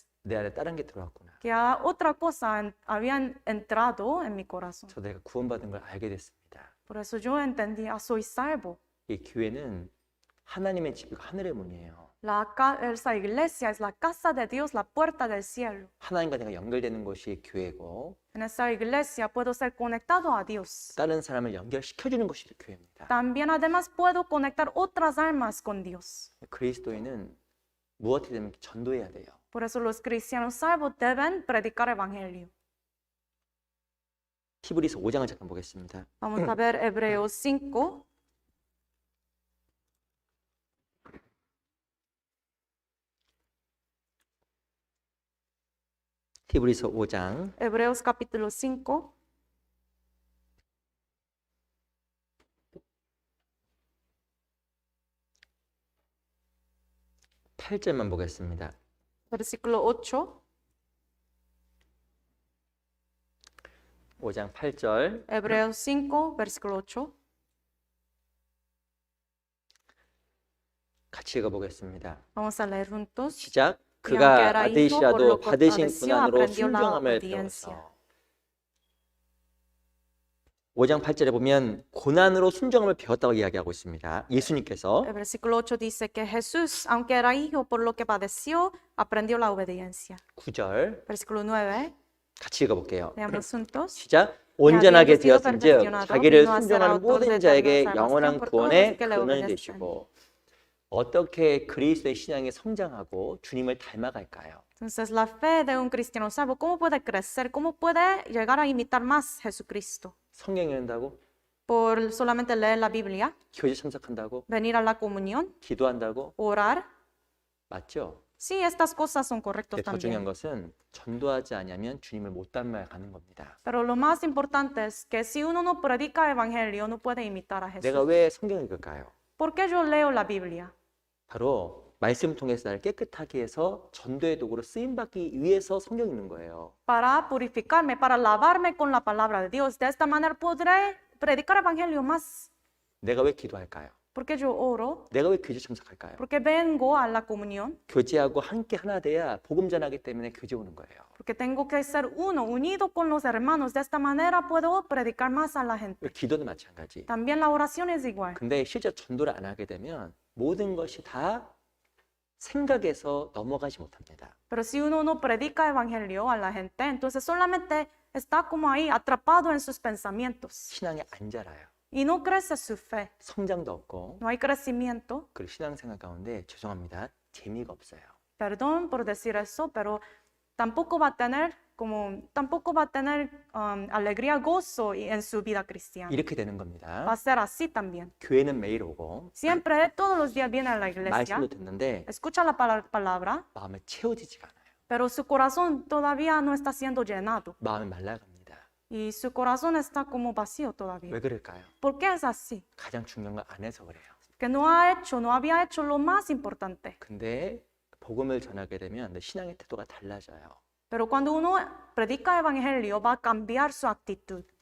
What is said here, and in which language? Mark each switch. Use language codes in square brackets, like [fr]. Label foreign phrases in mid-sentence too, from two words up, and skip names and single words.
[ko] 내 안에 다른 게 들어왔구나. [es] que otra cosa había entrado en mi corazón. [ko] 저 내가 구원받은 걸 알게 됐습니다. [es] Por eso yo entendí, soy salvo. [ko] 이 교회는 하나님의 집이고 하늘의 문이에요. [es] Esa iglesia es la casa de Dios, la puerta del cielo. [ko] 하나님과 내가 연결되는 것이 교회고 [es] En esa iglesia puedo ser conectado a Dios. [ko] 다른 사람을 연결시켜주는 것이 교회입니다. [es] También además puedo conectar otras almas con Dios. [ko] 그리스도인은 무엇이 되면 전도해야 돼요. [es] Por eso los cristianos salvos deben predicar evangelio. [ko] 히브리서 5장을 잠깐 보겠습니다. [es] Vamos a ver Hebreos 5. [ko] 히브리서 5장 [es] Hebreos capítulo 5, [ko] 8절만 보겠습니다. [es] versículo 8. [ko] 5장 8절 [es] Hebreos 5, versículo 8. [ko] 같이 읽어보겠습니다. [es] Vamos a leer juntos. [ko] 시작. [es] Y aunque [ko] 그가 [es] era hijo, por [ko] 아들이시라도 [es] lo que [ko] 받으신 [es] padeció, [ko] 고난으로 [es] aprendió la [ko] 순종함을 [es] obediencia. [ko] 배워서 5장 8절에 보면 고난으로 순종함을 배웠다고 이야기하고 있습니다. 예수님께서 [es] El versículo 8 dice que Jesús, aunque era hijo, por lo que padeció, aprendió la obediencia. [ko] 9절 [es] Versículo 9. [ko] 같이 읽어볼게요. [es] Leamos juntos. [ko] 시작. 온전하게 [es] habiendo sido [ko] 되었은즉 [es] perfeccionado, [ko] 자기를 [es] vino a ser [ko] 순종하는 [es] autor [ko] 모든 [es] de [ko] 자에게 [es] eterna [ko] 영원한 [es] salvación por [ko] 구원의 [es] todos los que le [ko] 근원이 [es] obedecen. [ko] 되시고 어떻게 그리스도의 신앙이 성장하고 주님을 닮아갈까요? [es] Entonces, la fe de un cristiano salvo, ¿cómo puede crecer? ¿Cómo puede llegar a imitar más a Jesucristo? [ko] 성경 읽는다고? [es] ¿Por solamente leer la Biblia? [ko] 교제 참석한다고? [es] ¿Venir a la comunión? [ko] 기도한다고? [es] ¿Orar? [ko] 맞죠? [es] Sí, estas cosas son correctas [ko] 더 중요한 [es] también. [ko] 것은 전도하지 않으면 주님을 못 닮아가는 겁니다. [es] Pero lo más importante es que si uno no predica evangelio, no puede imitar a [ko] 내가 [es] Jesús. [ko] 왜 성경을 읽을까요? [es] ¿Por qué yo leo la Biblia? [ko] 바로 말씀 통해서 나를 깨끗하게 해서 전도의 도구로 쓰임받기 위해서 성경 읽는 거예요. [es] Para purificarme, para lavarme con la palabra de Dios. De esta manera podré predicar evangelio más. [ko] 내가 왜 기도할까요? [es] ¿Por qué yo oro? [ko] 내가 왜 교제 참석할까요? [es] ¿Por qué vengo a la comunión? [ko] 교제하고 함께 하나 돼야 복음 전하기 때문에 교제 오는 거예요. [es] Porque tengo que ser uno, unido con los hermanos. De esta manera puedo predicar más a la gente. [ko] 기도도 마찬가지. [es] También la oración es igual. [ko] 근데 실제 전도를 안 하게 되면 모든 것이 다 생각에서 넘어가지 못합니다. [es] Pero si uno no predica evangelio a la gente, entonces solamente está como ahí atrapado en sus pensamientos. [ko] 신앙이 안 자라요. [es] Y no crece su fe. [ko] 성장도 없고 [es] No hay crecimiento. [ko] 그리고 신앙생활 가운데 죄송합니다. 재미가 없어요. [es] Perdón por decir eso, pero tampoco va a tener alegría, gozo en su vida cristiana. [ko] 이렇게 되는 [es] Va [ko] 겁니다. [es] a ser así también. [ko] 교회는 매일 오고 [es] Siempre, todos los días viene a la iglesia, [ko] 말씀도 듣는데 [es] escucha la palabra, [ko] 마음에 채워지지가 않아요. [es] pero su corazón todavía no está siendo llenado. [ko] 마음이 말라갑니다. [es] Y su corazón está como vacío todavía. [ko] 왜 그럴까요? [es] ¿Por qué es así? [ko] 가장 중요한 걸 안 해서 그래요. [es] Que no había hecho lo más importante. [ko] 근데 복음을 전하게 되면 내 신앙의 태도가 달라져요. [es] Pero cuando uno predica evangelio, va a cambiar su actitud.